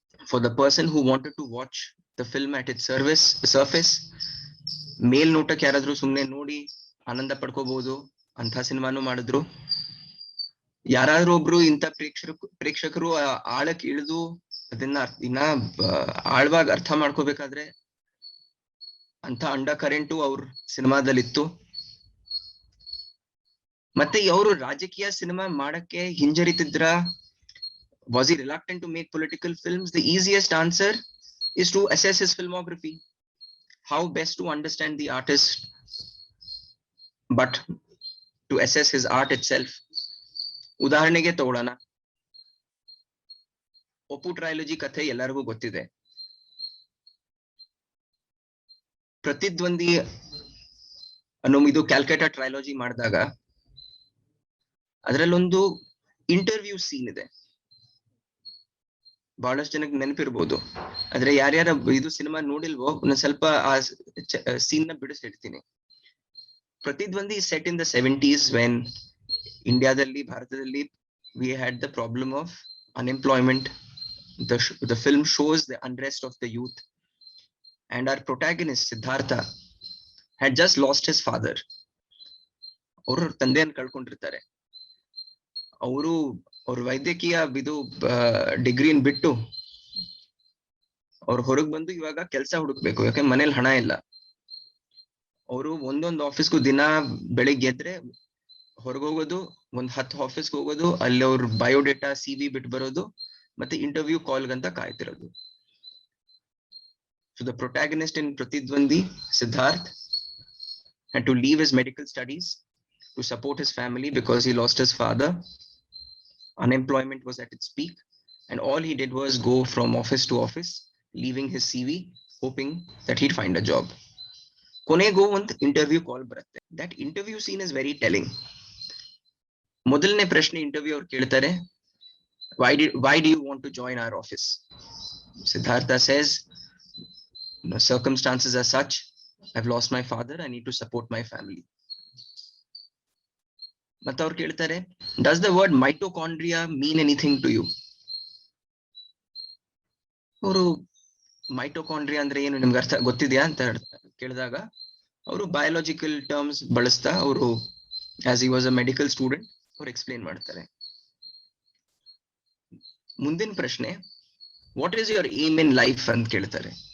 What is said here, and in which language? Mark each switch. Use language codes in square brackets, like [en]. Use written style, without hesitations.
[en] For the person who wanted to watch the film at its surface, [kn] ಮೇಲ್ನೋಟಕ್ಕೆ ಯಾರಾದ್ರೂ ಸುಮ್ನೆ ನೋಡಿ ಆನಂದ ಪಡ್ಕೋಬಹುದು ಅಂತ ಸಿನಿಮಾನು ಮಾಡಿದ್ರು. ಯಾರಾದ್ರೂ ಒಬ್ರು ಇಂಥ ಪ್ರೇಕ್ಷಕರು ಆಳಕ್ಕೆ ಇಳಿದು ಅದನ್ನ ಇನ್ನ ಆಳವಾಗಿ ಅರ್ಥ ಮಾಡ್ಕೋಬೇಕಾದ್ರೆ ಅಂತ ಅಂಡರ್ ಕರೆಂಟು ಅವ್ರ ಸಿನಿಮಾದಲ್ಲಿತ್ತು. ಮತ್ತೆ ಅವರು ರಾಜಕೀಯ ಸಿನಿಮಾ ಮಾಡಕ್ಕೆ ಹಿಂಜರಿತಿದ್ರ? [en] Was he reluctant to make political films? The easiest answer is to assess his filmography. How best to understand the artist, but to assess his art itself. [kn] ಉದಾಹರಣೆಗೆ ತಗೊಳ್ಳೋಣ, ಒಪ್ಪು ಟ್ರೈಲಜಿ ಕಥೆ ಎಲ್ಲರಿಗೂ ಗೊತ್ತಿದೆ. ಪ್ರತಿದ್ವಂದಿ ಅನ್ನೋ ಇದು ಕ್ಯಾಲ್ಕಟಾ ಟ್ರೈಲಜಿ ಮಾಡಿದಾಗ ಅದರಲ್ಲೊಂದು ಇಂಟರ್ವ್ಯೂ ಸೀನ್ ಇದೆ, ಬಹಳಷ್ಟು ಜನಕ್ಕೆ ನೆನಪಿರ್ಬೋದು. ಆದ್ರೆ ಯಾರ್ಯಾರ ಇದು ಸಿನಿಮಾ ನೋಡಿಲ್ವೋ ನಾನು ಸ್ವಲ್ಪ ಆ ಸೀನ್ ನ ಬಿಡಿಸಿ ಹೇಳ್ತೀನಿ. [en] ಪ್ರತಿದ್ವಂದಿ set in the 70s when [kn] ಇಂಡಿಯಾದಲ್ಲಿ, ಭಾರತದಲ್ಲಿ [en] we had the problem of unemployment. The film shows the unrest of the youth, and our protagonist Siddhartha had just lost his father. [kn] ಅವರು ತಂದೆಯನ್ನು ಕಳ್ಕೊಂಡಿರ್ತಾರೆ. ಅವ್ರ ವೈದ್ಯಕೀಯ ಇದು ಡಿಗ್ರಿನ್ ಬಿಟ್ಟು ಅವ್ರು ಹೊರಗ್ ಬಂದು ಇವಾಗ ಕೆಲಸ ಹುಡುಕ್ಬೇಕು, ಯಾಕಂದ್ರೆ ಮನೇಲಿ ಹಣ ಇಲ್ಲ. ಅವರು ಒಂದೊಂದು ಆಫೀಸ್ಗೂ ದಿನ ಬೆಳಿಗ್ಗೆ ಎದ್ರೆ ಹೊರಗೆ ಹೋಗೋದು, 10 ಆಫೀಸ್ಗೆ ಹೋಗೋದು, ಅಲ್ಲಿ ಅವ್ರ ಬಯೋಡೇಟಾ CV ಬಿಟ್ಟು ಬರೋದು, ಮತ್ತೆ interview ಕಾಲ್ಗಂತ ಕಾಯ್ತಿರೋದು. [en] So the protagonist in Pratidwandi, Siddharth, had to leave his medical studies to support his family because he lost his father. Unemployment was at its peak, and all he did was go from office to office, leaving his CV, hoping that he'd find a job. [kn] ಕೊನೆಗೂ ಒಂದು interview ಕಾಲ್ ಬರುತ್ತೆ. [en] That interview scene is very telling. [kn] ಮೊದಲನೇ ಪ್ರಶ್ನೆ interview ಅವ್ರು ಕೇಳ್ತಾರೆ, [en] why do you want to join our office? Siddhartha says, circumstances are such I've lost my father, I need to support my family. [kn] ಮತ್ತೆ ಅವ್ರು ಕೇಳ್ತಾರೆ, [en] does the word mitochondria mean anything to you? [kn] ಅವರು mitochondria ಅಂದ್ರೆ ಏನು ನಿಮ್ಗೆ ಅರ್ಥ ಗೊತ್ತಿದ್ಯಾ ಅಂತ ಕೇಳಿದಾಗ ಅವರು ಬಯಾಲಜಿಕಲ್ ಟರ್ಮ್ಸ್ ಬಳಸ್ತಾ ಅವರು [en] as he was a medical student [kn] ಅವ್ರು ಎಕ್ಸ್ಪ್ಲೇನ್ ಮಾಡ್ತಾರೆ. ಮುಂದಿನ ಪ್ರಶ್ನೆ, [en] what is your aim in life [kn] ಅಂತ ಕೇಳ್ತಾರೆ.